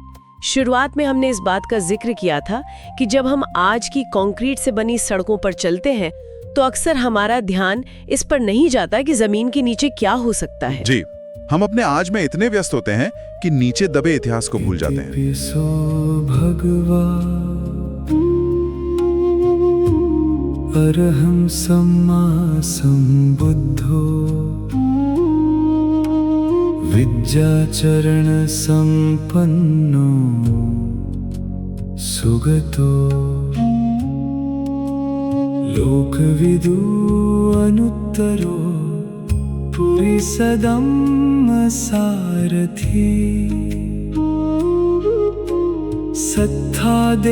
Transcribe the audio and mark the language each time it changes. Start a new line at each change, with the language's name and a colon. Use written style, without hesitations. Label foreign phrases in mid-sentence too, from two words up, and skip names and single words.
Hindi: शुरुआत में हमने इस बात का जिक्र किया था कि जब हम आज की कंक्रीट से बनी सड़कों पर चलते हैं तो अक्सर हमारा ध्यान इस पर नहीं जाता कि जमीन के नीचे क्या हो सकता है। जी, हम अपने आज में इतने व्यस्त होते हैं कि नीचे दबे इतिहास को भूल जाते हैं।
Pali: अरहं सम्मा सम्बुद्धो विद्याचरण संपन्नो सुगतो लोकविदु अनुत्तरो पुरीसदम्म सारथी सत्था